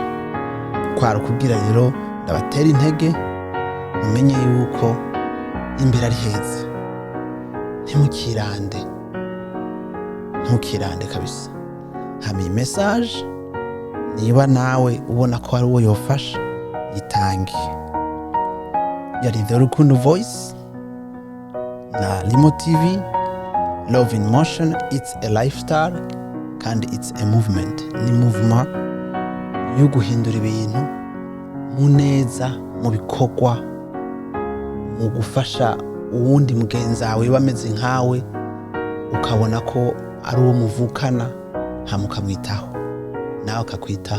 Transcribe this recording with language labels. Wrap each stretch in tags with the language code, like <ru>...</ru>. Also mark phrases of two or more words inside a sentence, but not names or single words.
<rn>Kwara kubwira rero ndabatera intege, umenye yuko imbere ari heza. Ntukirande kabisa. Hama message, niba nawe ubona ko hari uwo yofasha, yitange. Yari The Rukundo Voice na Limo TV.</rn> <en>Love in motion, it's a lifestyle kandi it's a movement.</en> <rn>Ni movement yo guhindura ibintu mu neza, mu bikorwa, mu gufasha uwundi mugenzi wawe bameze nkawe, ukabona ko ari uwo muvukana, hamukamwitaho nawe akakwitaho.</rn>